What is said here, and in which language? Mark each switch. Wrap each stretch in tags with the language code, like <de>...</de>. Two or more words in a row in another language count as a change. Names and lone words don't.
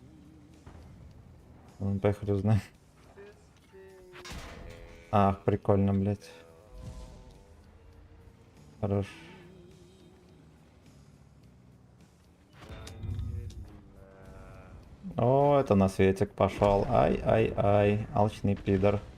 <ru>Ну, поехали узнаем. Ах, прикольно, блядь. Хорош. О, это на светик пошел. Ай-ай-ай, алчный пидор.</ru>